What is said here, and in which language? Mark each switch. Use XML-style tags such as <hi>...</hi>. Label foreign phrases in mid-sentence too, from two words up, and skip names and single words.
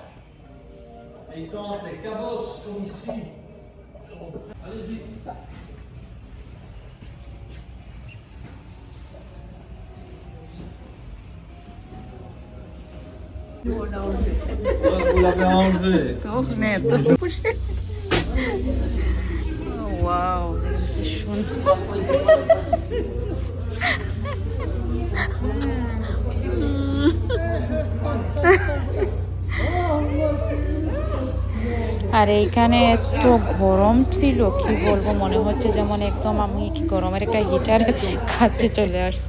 <fr>Et quand les cabosses comme ici sont... Allez-y. Vous l'avez enlevé.</fr> <bn>Wow, আর এইখানে এত গরম ছিল কি বলবো, মনে হচ্ছে যেমন একদম আমি কি গরমের একটা হিটারের কাছে চলে আসছি।</bn>